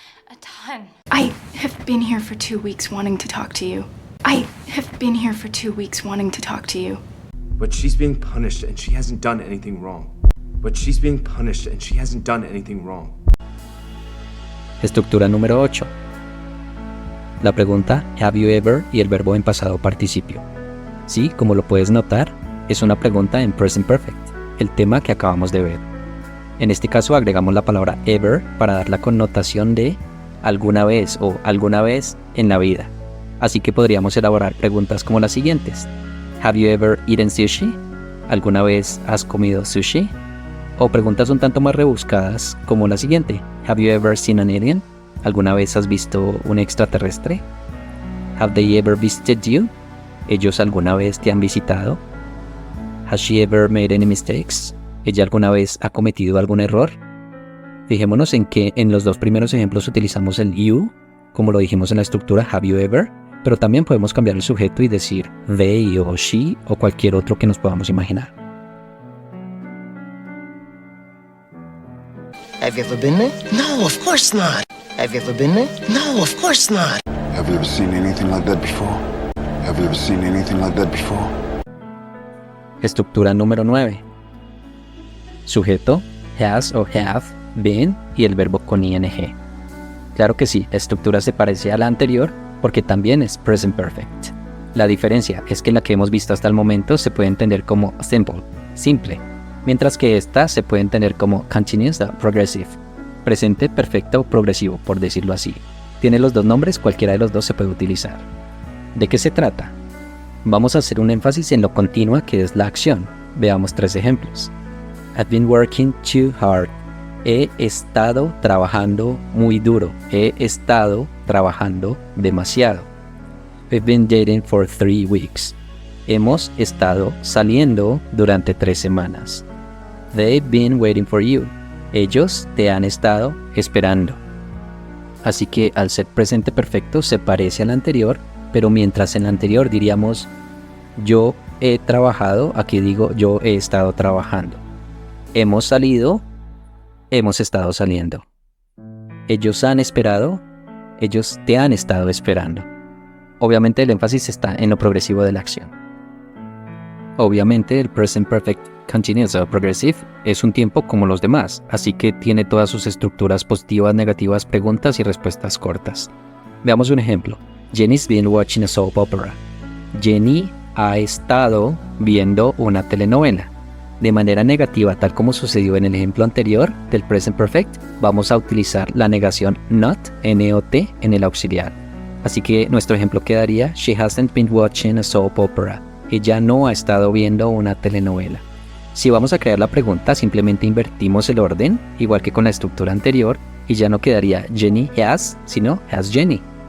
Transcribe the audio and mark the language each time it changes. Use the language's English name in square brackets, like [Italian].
[English] A ton. I have been here for 2 weeks wanting to talk to you. I have been here for 2 weeks wanting to talk to you. But she's being punished and she hasn't done anything wrong. But she's being punished and she hasn't done anything wrong. [Spanish] Estructura número 8. La pregunta have you ever y el verbo en pasado participio. Sí, como lo puedes notar, es una pregunta en present perfect, el tema que acabamos de ver. En este caso agregamos la palabra ever para dar la connotación de alguna vez o alguna vez en la vida. Así que podríamos elaborar preguntas como las siguientes. [English] Have you ever eaten sushi? [Spanish] ¿Alguna vez has comido sushi? O preguntas un tanto más rebuscadas como la siguiente. [English] Have you ever seen an alien? [Spanish] ¿Alguna vez has visto un extraterrestre? [English] Have they ever visited you? [Spanish] ¿Ellos alguna vez te han visitado? [English] Has she ever made any mistakes? [Spanish] ¿Ella alguna vez ha cometido algún error? Fijémonos en que en los dos primeros ejemplos utilizamos el you como lo dijimos en la estructura have you ever, pero también podemos cambiar el sujeto y decir they o she o cualquier otro que nos podamos imaginar. [English] Have you ever been there? No, of course not. Have you ever been there? No, of course not. Have you ever seen anything like that before? Have you ever seen anything like that before? [Spanish] Estructura número 9. Sujeto, has o have, been y el verbo con ing. Claro que sí, la estructura se parece a la anterior porque también es present perfect. La diferencia es que la que hemos visto hasta el momento se puede entender como simple, simple, mientras que esta se puede entender como continuous o progressive, presente perfecto o progresivo, por decirlo así. Tiene los dos nombres, cualquiera de los dos se puede utilizar. ¿De qué se trata? Vamos a hacer un énfasis en lo continua que es la acción. Veamos 3 ejemplos. [English] I've been working too hard. [Spanish] He estado trabajando muy duro. He estado trabajando demasiado. [English] We've been dating for 3 weeks. [Spanish] Hemos estado saliendo durante 3 semanas. [English] They've been waiting for you. [Spanish] Ellos te han estado esperando. Así que al ser presente perfecto se parece al anterior, pero mientras en el anterior diríamos yo he trabajado, aquí digo yo he estado trabajando. Hemos salido, hemos estado saliendo. Ellos han esperado, ellos te han estado esperando. Obviamente el énfasis está en lo progresivo de la acción. Obviamente el present perfect continuous o progressive es un tiempo como los demás, así que tiene todas sus estructuras positivas, negativas, preguntas y respuestas cortas. Veamos un ejemplo. [English] Jenny's been watching a soap opera. [Spanish] Jenny ha estado viendo una telenovela. De manera negativa, tal como sucedió en el ejemplo anterior del present perfect, vamos a utilizar la negación not, N-O-T, en el auxiliar. Así que nuestro ejemplo quedaría [English] She hasn't been watching a soap opera. [Spanish] Ella no ha estado viendo una telenovela. Si vamos a crear la pregunta, simplemente invertimos el orden, igual que con la estructura anterior, y ya no quedaría Jenny has, sino has Jenny.